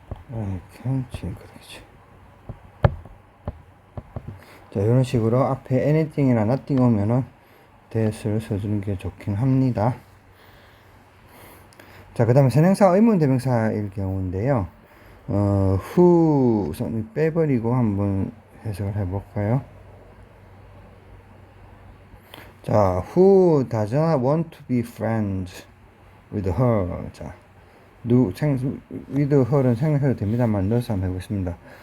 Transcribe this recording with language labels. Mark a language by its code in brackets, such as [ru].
[en] I can't drink [ko] 그러겠죠. 자, 이런 식으로 앞에 anything이나 nothing 오면은 that을 써주는 게 좋긴 합니다. 자, 그 다음에 선행사 의문 대명사일 경우인데요. who 빼버리고 한번 해석을 해볼까요? [en] 자, who does not want to be friends with her. [ko] 자, with her은 생략해도 됩니다만 넣어서 한번 해보겠습니다.